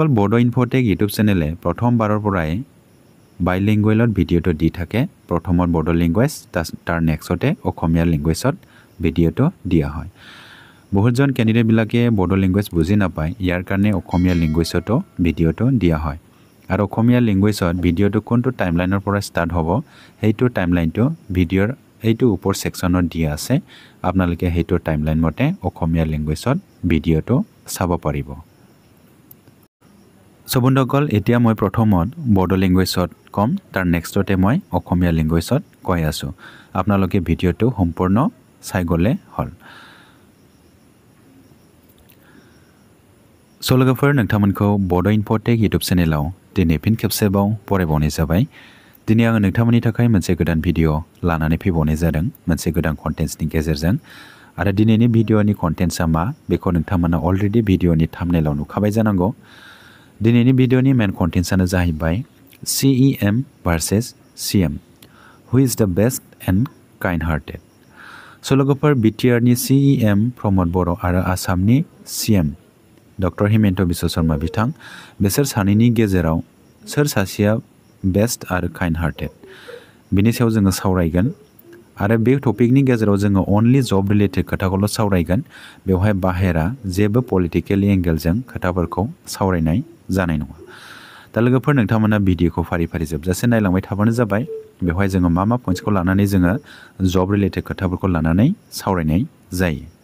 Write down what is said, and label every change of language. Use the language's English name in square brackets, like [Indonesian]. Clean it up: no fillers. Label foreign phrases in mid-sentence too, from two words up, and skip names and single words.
[Assamese] বড়ো ইনফোটেক ইউটিউব চেনেলে প্ৰথমবাৰৰ পৰাই বাইলিঙ্গুৱেলত ভিডিঅ'টো দি থাকে প্ৰথমত বড়ো ল্যাঙ্গুৱেজ তাৰ নেক্সটতে অসমীয়া ল্যাঙ্গুৱেজত ভিডিঅ'টো দিয়া হয় বহুতজন ক্যান্ডিডেট বিলাকে বড়ো ল্যাঙ্গুৱেজ বুজি নাপায় ইয়াৰ কাৰণে অসমীয়া ল্যাঙ্গুৱেজতো ভিডিঅ'টো দিয়া হয় আৰু অসমীয়া ল্যাঙ্গুৱেজত ভিডিঅ'টো কোনটো টাইমলাইনৰ পৰা ষ্টাৰ্ট হ'ব হেইটো টাইমলাইনটো ভিডিঅ'ৰ এইটো ওপৰ সেকশনত দিয়া আছে আপোনালোকে হেইটো টাইমলাইন মতে অসমীয়া ল্যাঙ্গুৱেজত ভিডিঅ'টো চাব পাৰিব সো বন্ধুসকল এতিয়া মই প্ৰথমত বড়ো ল্যাঙ্গুৱেজত কম তাৰ নেক্সটতে মই অসমীয়া ল্যাঙ্গুৱেজত কৈ আছো আপোনালোকে ভিডিঅ'টো সম্পূৰ্ণ চাই গলে হল [Bodo] सो लोगोफोर नोंथांमोनखौ बडो इनफोटेक यूट्यूब चेनेलाव दिनै फिन खेबसेबाव बरायबावनाय जाबाय दिनै आङो नोंथांमोननि थाखाय मोनसे गोदान भिडिअ लानानै फैबावनाय जादों मोनसे गोदान कन्टेन्ट्सनि गेजेरजों आरो दिनैनि भिडिअनि कन्टेन्ट्सआ मा बेखौ नोंथांमोना अलरेडि भिडिअनि थाम्बनेइलाव नुखाबाय जानांगौ दिनैनि भिडिअनि [English] main contents [Bodo] जाहैबाय CEM भार्सेस CM [English] who is the best and kind hearted [Bodo] सो लोगोफोर बिटिआरनि CEM प्रमोद बर' आरो आसामनि CM डॉक्टर हिमेन्त बिश्व शर्मा बिथां बेसोर सानैनि गेजेराव सोर सासेया बेस्ट आरो [English] kind hearted [Bodo] बिनि सायाव जोङो सावरायगोन आरो बे टपिकनि गेजेराव जोङो [English] only job related [Bodo] खोथाखौल' सावरायगोन बेवहाय बाहेरा जेबो [English] political angle [Bodo] खोथाफोरखौ सावरायनाय जानाय नङा दा लोगोफोर नोंथांमोना भिडिअखौ फारि फारि जोबजासे नायलांबाय थाबानो जाबाय बेवहाय जोङो मा पइन्ट्सखौ लानानै जोङो [English] job related [Bodo] खोथाफोरखौ लानानै सावरायनाय जायो